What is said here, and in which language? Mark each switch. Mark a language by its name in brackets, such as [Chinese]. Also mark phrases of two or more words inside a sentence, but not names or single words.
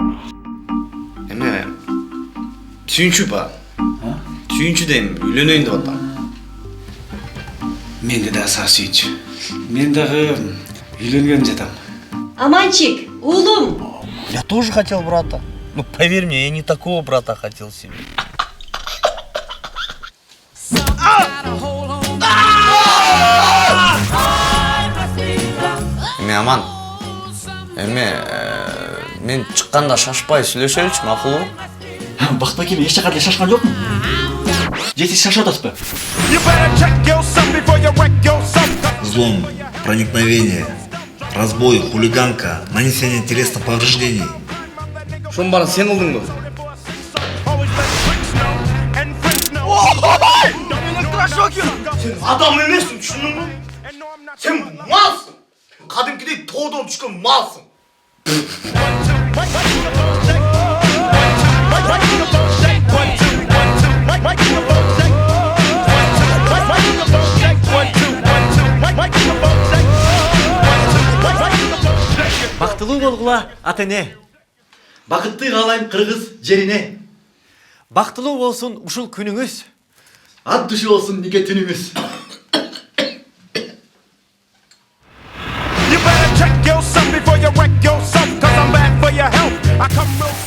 [Kyrgyz] Эме сүйүнчү ба? Сүйүнчү дейм, үйлөнөйүн деп атам. Менде да саа сүйүнчү. Мен дагы үйлөнгөн жатам. Аманчик, уулум. [Russian] Я тоже хотел брата. Ну, поверь мне, я не такого брата хотел себе. [Kyrgyz] Эме Аман. Мен чыкканда шашпай сүйлөшөлүчү, макулбу? Бактыбеке, мен эч жака деле шашкан жокмун. Же сиз шашып атасызбы? [Russian] Взлом, проникновение, разбой, хулиганка, нанесение телесных повреждений. [Kyrgyz] Шонун баарын сен кылдыңбы? [Kazakh] Сен адам емессің, түсіндің бе? [Kyrgyz] Сен малсың. Кадимкидей тоодон түшкөн малсың. Бактылуу болгула ата эне. Бакытты каалайм кыргыз жерине. Бактылуу болсун ушул күнүңүз. Ат тушу болсун нике түнүңүз. [English] You better check yourself before you wreck yourself, 'cause I'm back for your health. I come real